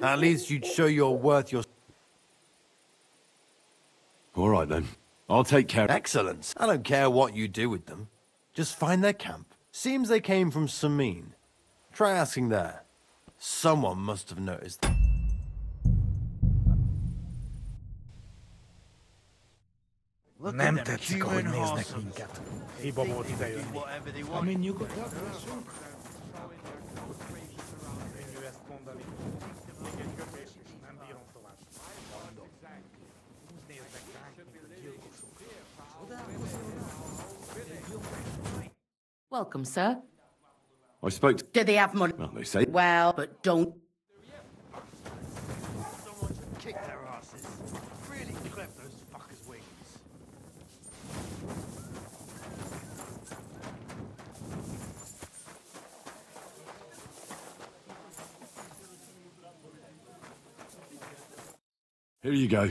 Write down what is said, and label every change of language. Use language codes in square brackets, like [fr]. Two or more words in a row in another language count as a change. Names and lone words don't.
[en] At least you'd show your worth your... All right, then. I'll take care. Excellent. I don't care what you do with them. Just find their camp. Seems they came from Samin. Try asking there. Someone must have noticed. [hu] Nem tetszik, ahogy néznek minket. Hiba volt idejönni. Ami nyugodtak leszünk. Könnyű ezt mondani. Még egy köpés, és nem bírom tovább. Úgy néznek ránk, mint a gyilkosok. [en] Welcome, sir. I spoke to... Do they have money? Well, they say... Well, but don't... Someone should kick their asses. Really clip those fuckers' wings. Here you go.